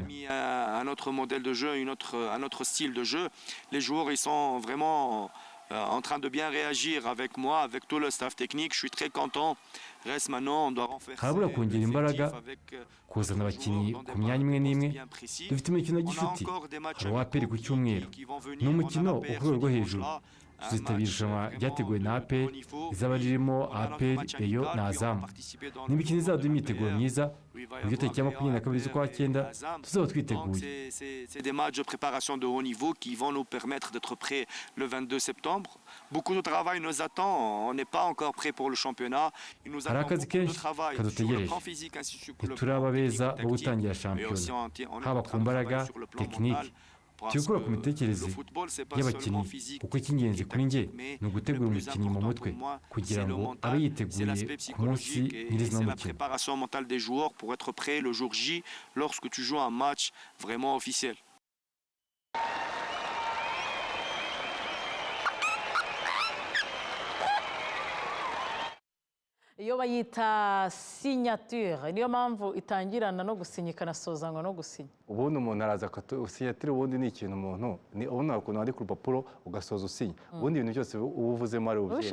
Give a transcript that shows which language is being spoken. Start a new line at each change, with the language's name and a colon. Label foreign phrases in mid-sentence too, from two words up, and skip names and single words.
French: un autre modèle de jeu un autre style de jeu les joueurs ils sont vraiment en train de bien réagir avec moi avec tout le staff technique je suis très content reste maintenant on doit renforcer
Kinyarwanda: habura kongera imbaraga kuzana abakinnyi ku myanya imwe n'imwe dufite imikino gishuti hari uwaperi ku cyumweru ni umukino wo ku rwego rwo hejuru tuzitabira irushanwa ryateguwe na APR rizaba ririmo APR Rayon na Azam ni imikino izaduha imyiteguro myiza uburyo tariki ya 22 z'ukwa cyenda tuzaba twiteguye
French: c'est des matchs de préparation de haut niveau qui vont nous permettre d'être prêts le 22 septembre beaucoup de travail nous attend on n'est pas encore prêt pour le championnat il nous attend beaucoup de travail sur le plan physique ainsi que le
Kinyarwanda: turaba beza bo gutangira shampiyona haba ku mbaraga tekinike tugukora ku mitekerereze y'abakinnyi kuko icy'ingenzi kuri njye ni ugutegura umukinnyi mu mutwe kugira ngo abe yiteguye ku munsi nyirizina w'umukino
French: préparation mentale des joueurs pour être prêt le jour J lorsque tu joues un match vraiment officiel
Kinyarwanda: iyo bayita signature niyo mpamvu itangirana no gusinya ikanasozanwa no gusinya ubundi umuntu araza signature ubundi ni ikintu umuntu ubundi ukuntu wandika urupapuro ugasoza usinya ubundi ibintu byose uba uvuzemo ari ubyemera